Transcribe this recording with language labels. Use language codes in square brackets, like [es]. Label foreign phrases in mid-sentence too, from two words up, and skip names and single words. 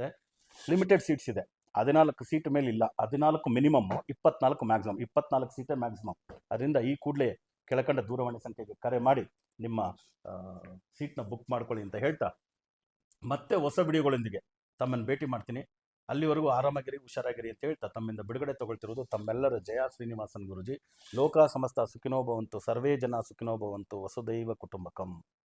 [en] limited seats [kn] ಇದೆ, 14 ಸೀಟ್ ಮೇಲೆ ಇಲ್ಲ, 14 ಮಿನಿಮಮ್, 24 ಮ್ಯಾಕ್ಸಿಮಮ್, 24 ಸೀಟೇ ಮ್ಯಾಕ್ಸಿಮಮ್. ಅದರಿಂದ ಈ ಕೂಡಲೇ ಕೆಳಕಂಡ ದೂರವಾಣಿ ಸಂಖ್ಯೆಗೆ ಕರೆ ಮಾಡಿ ನಿಮ್ಮ ಸೀಟ್ನ ಬುಕ್ ಮಾಡ್ಕೊಳ್ಳಿ ಅಂತ ಹೇಳ್ತಾ, ಮತ್ತೆ ಹೊಸ ವಿಡಿಯೋಗಳೊಂದಿಗೆ ತಮ್ಮನ್ನು ಭೇಟಿ ಮಾಡ್ತೀನಿ. ಅಲ್ಲಿವರೆಗೂ ಆರಾಮಾಗಿರಿ, ಹುಷಾರಾಗಿರಿ ಅಂತ ಹೇಳ್ತಾ ತಮ್ಮಿಂದ ಬಿಡುಗಡೆ ತಗೊಳ್ತಿರೋದು ತಮ್ಮೆಲ್ಲರ ಜಯ ಶ್ರೀನಿವಾಸನ್ ಗುರುಜಿ. [sa] ಲೋಕ ಸಮಸ್ತ ಸುಖಿನೋ ಭವಂತು, ಸರ್ವೇ ಜನ ಸುಖಿನೋ ಭವಂತು, ವಸುದೈವ ಕುಟುಂಬಕಂ.